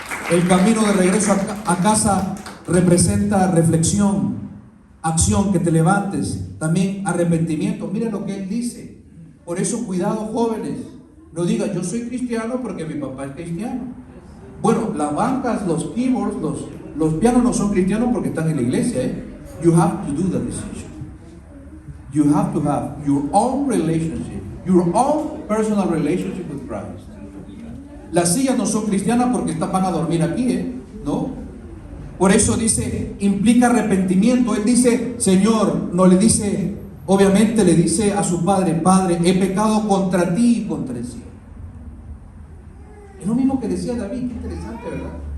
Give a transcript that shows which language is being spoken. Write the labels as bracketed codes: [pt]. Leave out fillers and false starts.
[es] El camino de regreso a casa representa reflexión, acción, que te levantes, también arrepentimiento. Mira lo que Él dice. Por eso, cuidado, jóvenes, no digan, yo soy cristiano porque mi papá es cristiano. Bueno, las bancas, los keyboards, los pianos no son cristianos porque están en la iglesia, ¿eh? [en] You have to do the decision. You have to have your own relationship, your own personal relationship with Christ. [es] Las sillas no son cristianas porque van a dormir aquí, ¿no? Por eso dice, implica arrepentimiento. Él dice, Señor, no le dice, obviamente le dice a su padre, Padre, he pecado contra ti y contra el cielo. Es lo mismo que decía David. Qué interesante, ¿verdad?